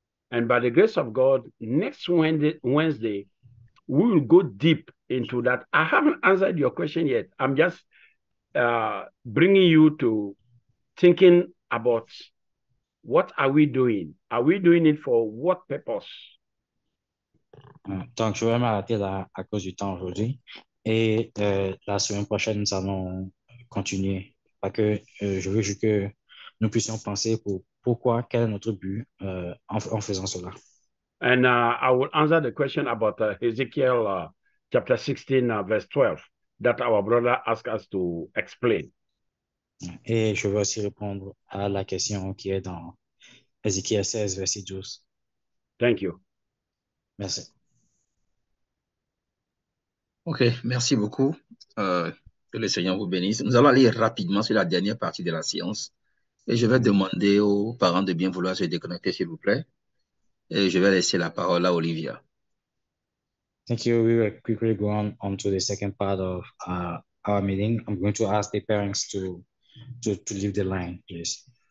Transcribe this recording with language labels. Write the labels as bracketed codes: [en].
[en] And by the grace of God, next Wednesday, we will go deep into that. I haven't answered your question yet. I'm just bringing you to thinking about what are we doing? Are we doing it for what purpose? [fr] Donc, je vais m'arrêter là à cause du temps aujourd'hui. Et la semaine prochaine, nous allons continuer. Parce que je veux juste que nous puissions penser pourquoi, quel est notre but en faisant cela. [en] And I will answer the question about Ezekiel chapter 16, verse 12, that our brother asked us to explain. [fr] Et je vais aussi répondre à la question qui est dans Ézéchiel 16, verset 12. [en] Thank you. [fr] Merci. OK, merci beaucoup. Que le Seigneur vous bénisse. Nous allons aller rapidement sur la dernière partie de la séance. Et je vais demander aux parents de bien vouloir se déconnecter, s'il vous plaît. Et je vais laisser la parole à Olivia. [en] Thank you. We will quickly go on to the second part of our meeting. I'm going to ask the parents to leave the line, please.